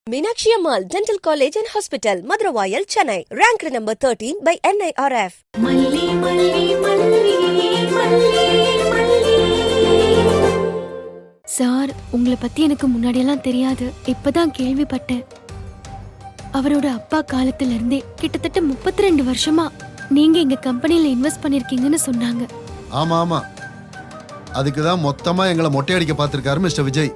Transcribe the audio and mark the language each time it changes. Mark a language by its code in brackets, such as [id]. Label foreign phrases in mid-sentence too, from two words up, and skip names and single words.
[en] Meenakshi Ammal Dental College and Hospital, Madurai, Chennai, ranked number 13 by NIRF. Malli, malli, malli, malli, malli. [ta] சார், உங்களை பத்தி எனக்கு முன்னாடியெல்லாம் தெரியாது. இப்பதான் கேள்விப்பட்டேன். அவரோட அப்பா காலத்துல இருந்தே கிட்டத்தட்ட 32 வருஷமா நீங்க எங்க கம்பெனில இன்வெஸ்ட் பண்ணிருக்கீங்கன்னு சொன்னாங்க. ஆமா ஆமா, அதுக்கு தான் மொத்தமா எங்களை மொட்டை அடிக்க பார்த்திருக்காரு மிஸ்டர் விஜய்.